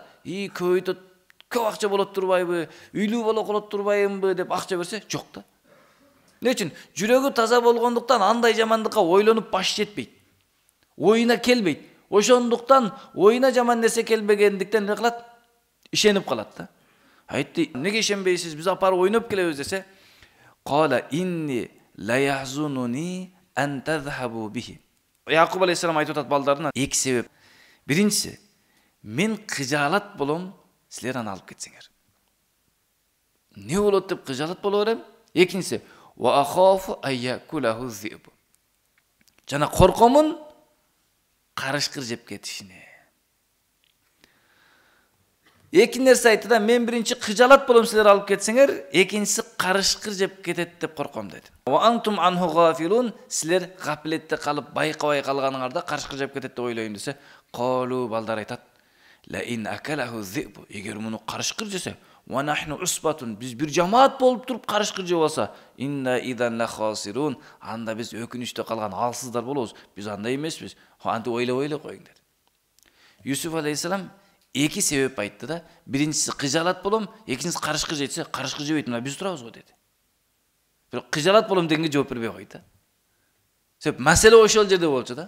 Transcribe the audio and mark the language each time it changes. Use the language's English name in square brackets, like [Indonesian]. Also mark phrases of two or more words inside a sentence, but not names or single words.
[Kyrgyz] Көбөйтөт, көп акча болот турбайбы? Үйлүү боло колот турбайбы деп акча берсе, жок да. Эмне үчүн? Жүрөгү таза болгондуктан андай жамандыкка ойлонуп баш жетпейт. Оюна келбейт. Ошондуктан оюна жаман нерсе келбегендиктен не кылат? Ишенип калат да. Айтты, неге ишенбейсиз? Биз апарып ойноп келебиз десе, [Arabic] قال إني ليحزنني أن تذهبوا به. [Kyrgyz] Якуб алейхиссалам айтып атат балдарына эки себеп. Биринчиси, мен кыжаалат болом, силер аны алып кетсеңер. Не болот деп кыжаалат боло берем? Экинчиси, [Arabic] وأخاف أن يأكله الذئب. [Kyrgyz] Жана коркомун, 'карышкыр жеп кетишине. Эки нерсе айтты да, мен биринчи кыжалат болом силер алып кетсеңер, экинчиси карышкыр жеп кетет деп корком деди. [Arabic] وأنتم عنه غافلون, [Kyrgyz] силер гафилетте калып байкабай калганыңарда карышкыр жеп кетет деп ойлойм десе, қалу балдар айтат, [Arabic] لئن أكله الذئب, [Kyrgyz] эгер муну карышкыр жесе, [Arabic] ونحن عصبة, [Kyrgyz] биз бир жамаат болуп туруп карышкыр жеп алса, [Arabic] إنا إذا لخاسرون, [Kyrgyz] анда биз өкүнүчтө калган алсыздар болобуз. Биз андай эмеспиз. Антип ойлоп коюң деди. Юсуф алейхиссалам эки себеп айтты да. Биринчиси кыжалат болом, экинчиси карышкыр жесе, карышкыр жебейт, мына биз турабыз го деди. Бирок кыжалат болом дегенге жооп бербей койду да. Себеп маселе ошол жерде болчу да.